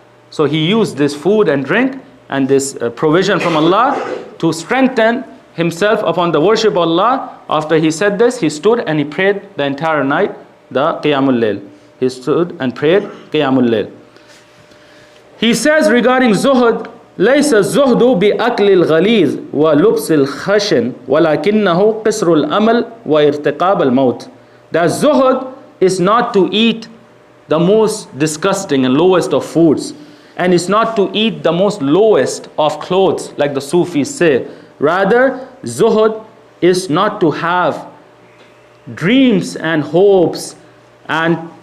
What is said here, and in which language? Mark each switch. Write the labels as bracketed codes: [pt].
[en] So he used this food and drink and this provision from Allah to strengthen himself upon the worship of Allah. After he said this, he stood and he prayed the entire night, the Qiyamul Layl. He stood and prayed Qiyamul Layl. He says regarding [ar] zuhud, ليس الزهد بأكل الغليظ ولبس الخشن ولكنه قصر الأمل وارتقاب الموت. [en] That zuhud is not to eat the most disgusting and lowest of foods, and it's not to eat the most lowest of clothes like the Sufis say. Rather, zuhud is not to have dreams and hopes and